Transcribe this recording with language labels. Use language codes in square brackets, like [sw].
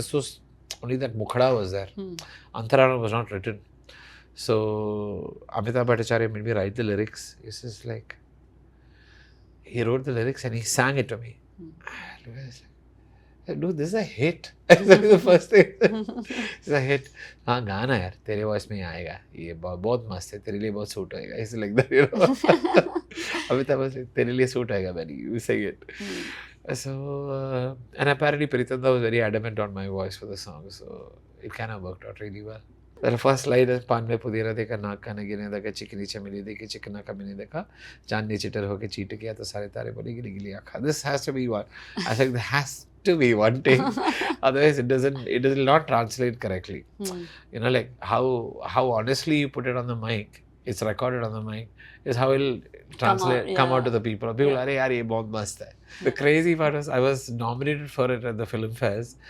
[en] Just was only that Mukhada was there. Antarana was not written. So Amitabh Bhattacharya made me write the lyrics. It's just like, he wrote the lyrics and he sang it to me. I was like, dude, this is a hit. The first thing. It's a hit. [hi] हाँ गाना यार तेरे voice में आएगा ये बहुत मस्त है तेरे लिए बहुत सूट होएगा ऐसे [en] like that, Amitabh was like [hi] तेरे लिए सूट होएगा [en] Benny, you sing it. So and apparently Pritanda was very adamant on my voice for the song, so it kind of worked out really well. The first line is [hi] पान में पुदीना देखा नाक का न गिरने देखा चिकनी चमेली देखी चिकना का मैंने देखा चांदनी चिटर होके चीट गया तो सारे तारे बोले गिली गिली आँखा. [en] This has to be one. I think there has to be one thing. Otherwise it does not translate correctly. Like how honestly you put it on the mic, it's recorded on the mic, is how it'll come out to the people. People are [hi] yaar ye bahut mast hai. [en] The crazy part was I was nominated for it at the film fairs.